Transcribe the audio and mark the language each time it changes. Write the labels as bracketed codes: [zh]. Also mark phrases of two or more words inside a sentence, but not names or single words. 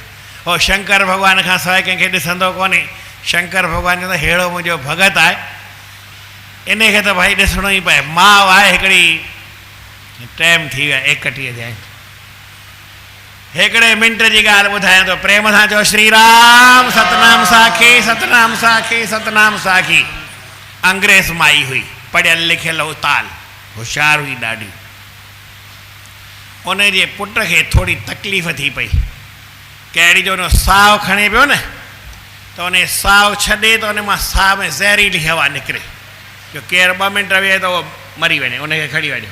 [sd] हो शंकर भॻवान खां सवाइ कंहिंखे ॾिसंदो कोन्हे। शंकर भॻवान चवंदो अहिड़ो मुंहिंजो भॻत आहे, इनखे त भाई ॾिसणो ई पए। माउ आहे हिकिड़ी, टाइम थी वियो आहे 31 थिया आहिनि, हिकिड़े मिंट जी ॻाल्हि ॿुधायां थो। प्रेम सां चओ श्री राम, सतनाम साखी, सतनाम साखी, सतनाम साखी। अंग्रेज़ माई हुई, पढ़ियल लिखियल उताल, होशियारु हुई ॾाढी। उन जे पुट खे थोरी तकलीफ़ थी पई, कहिड़ी जो उन साहु खणे पियो न, त उन साहु छॾे त उन मां साह में ज़हरीली हवा निकिरे, जो केरु 2 मिंट वेहे त उहो मरी वञे, उनखे खणी वञो।